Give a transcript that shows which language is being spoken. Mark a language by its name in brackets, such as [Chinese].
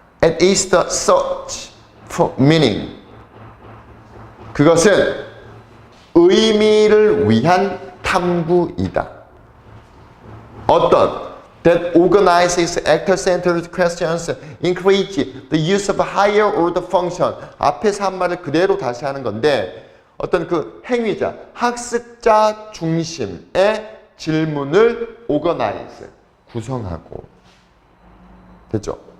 [English] It is the search for meaning. [Korean] 그것은 의미를 위한 탐구이다. 어떤? [English] That organizes actor-centered questions, encourage the use of higher order function. [Korean] 앞에서 한 말을 그대로 다시 하는 건데 어떤 그 행위자, 학습자 중심의 질문을 organize, 구성하고. 됐죠?